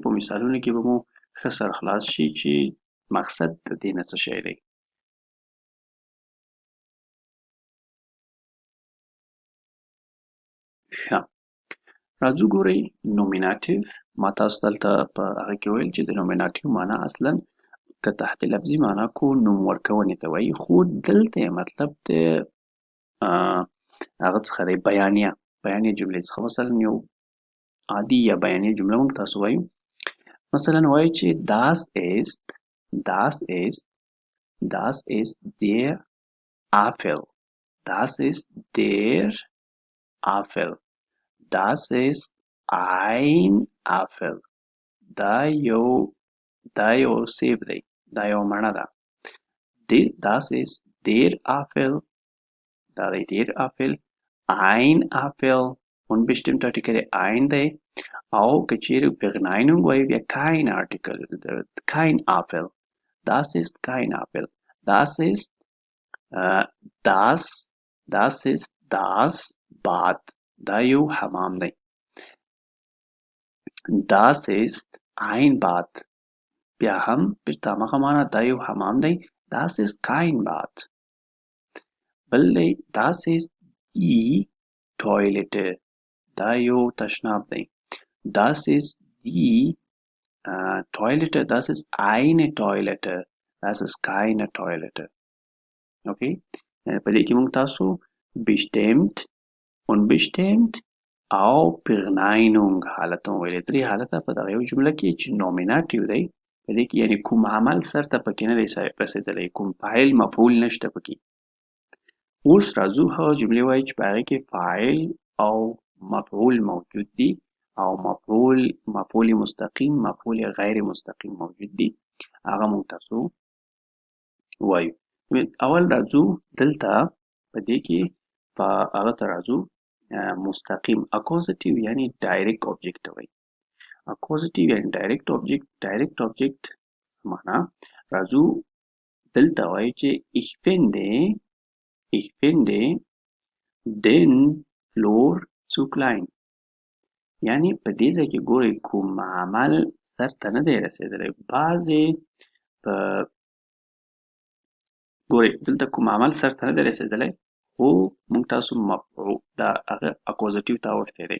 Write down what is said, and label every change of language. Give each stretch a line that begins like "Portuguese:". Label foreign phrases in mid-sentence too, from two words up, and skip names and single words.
Pashto: په مثالونو کې به مو ښه سرخلاص شي چې مقصد د دې نه څه شی دی. ښه راځو ګورئ نومیناتیو. ما تاسو دلته په هغه کې ویل چې د نومیناتیو معنا اصلا که تحت لفظي معنا کو نوم ورکونې ته وایي، خو دلته یې مطلب د هغه څخه دی بیانیه جملې څخه. مثلا یو عادي یا بیانیه جمله موږ تاسو وایو. مثلا وایو چې
German: das ist der Apfel. Das ist der Apfel. Das ist ein Apfel.
Pashto: دا یو سیب دی، دا یو مڼه ده.
German: Das ist der Apfel.
Pashto: دا دی
German: der Apfel. Ein Apfel. unbestimmt Artikel ein
Pashto: دی. او که چیرې Verneinung وایو بیا
German: kein Artikel. kein Apfel. Das ist kein Apfel. Das ist das Bad.
Pashto: دا یو حمام دی.
German: Das ist ein Bad.
Pashto: بیا هم بیرته هماغه معنا دا یو حمام دی.
German: Das ist kein Bad.
Pashto: بل دی
German: das ist die Toilette.
Pashto: دا یو تشناب دی.
German: Das ist die Toilette. Das ist eine Toilette. Das ist keine Toilette.
Pashto: Okay? په دې کې موږ تاسو
German: bestimmt، unbestimmt
Pashto: او Verneinung حالت هم ویلي. درې حالته په دغه یو جمله کې چې نومیناتیو دی په دې کې یعنې کوم عمل سرته پکې نه دی رسېدلی، کوم فاعل مفعول نشته پکې. اوس راځو هغه جملې وایو چې په هغې کې فاعل او مفعول موجود دي او مفعول مستقیم، مفعول غیر مستقیم موجود دي. هغه موږ تاسو وایو. اول راځو دلته په دې کې په هغه ته راځو مستقیم اکوزیټیو یعنی
English: direct object
Pashto: ته وایي. اکوزیټیو یعنی
English: direct object
Pashto: معنا راځو دلته وایي چې
German: ich finde den Flur zu klein.
Pashto: یعنی په دې ځای کې ګورئ کوم عمل سرته نه دی رسېدلی. بعضې په ګورئ دلته کوم عمل سرته نه دی رسېدلی خو موږ تاسو مفعول دا هغه اکوزیټیو ته اوښتی دی.